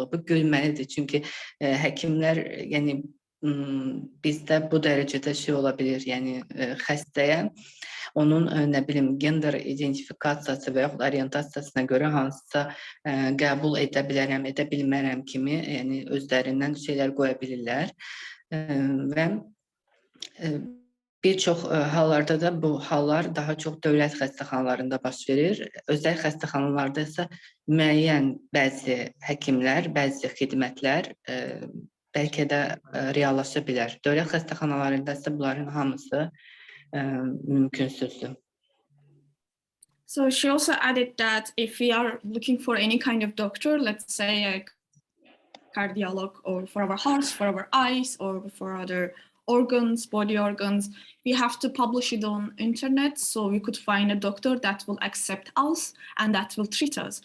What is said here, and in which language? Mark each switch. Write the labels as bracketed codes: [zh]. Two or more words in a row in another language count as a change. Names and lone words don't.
[az] Bu gülməlidir, çünki həkimlər, yəni bizdə bu dərəcədə ola bilir, yəni xəstəyə onun, nə bilim, gender identifikasiyası və yaxud orientasiyasına görə hansısa qəbul edə bilərəm, edə bilmərəm kimi, yəni özlərindən şeylər qoya bilirlər və bir çox hallarda da bu hallar daha çox dövlət xəstəxanalarında baş verir. Özəl xəstəxanalarda isə müəyyən bəzi həkimlər, bəzi xidmətlər bəlkə də reallaşa bilər. Dövlət xəstəxanalarında isə bunların hamısı mümkünsüzdür. [en] So she also added that if we are looking for any kind of doctor, let's say a cardiologist, or for our hearts, for our eyes, or for other organs, body organs, we have to publish it on internet so we could find a doctor that will accept us and that will treat us.